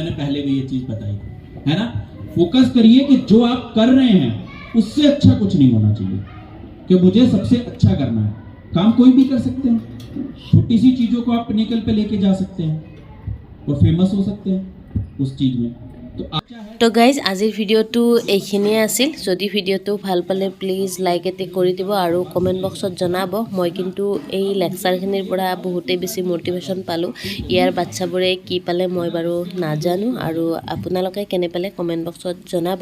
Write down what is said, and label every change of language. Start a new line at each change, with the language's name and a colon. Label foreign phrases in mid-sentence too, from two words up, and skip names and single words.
Hindi: मैंने पहले भी ये चीज बताई है ना। फोकस करिए कि जो आप कर रहे हैं उससे अच्छा कुछ नहीं होना चाहिए, कि मुझे सबसे अच्छा करना है। काम कोई भी कर सकते हैं, छोटी सी चीजों को आप पिनिकल पे लेके जा सकते हैं और फेमस हो सकते हैं उस चीज में। तो गाइज
Assamese: আজিৰ ভিডিঅ'টো এইখিনিয়ে আছিল। যদি ভিডিঅ'টো ভাল পালে
English: please like
Assamese: এটি কৰি দিব আৰু
English: comment box
Assamese: জনাব। মই কিন্তু এই লেকচাৰখিনিৰ পৰা বহুতেই বেছি মটিভেশ্যন পালোঁ। ইয়াৰ বাচ্চাবোৰে কি পালে মই বাৰু নাজানো, আৰু আপোনালোকে কেনে পালে
English: comment box
Assamese: জনাব।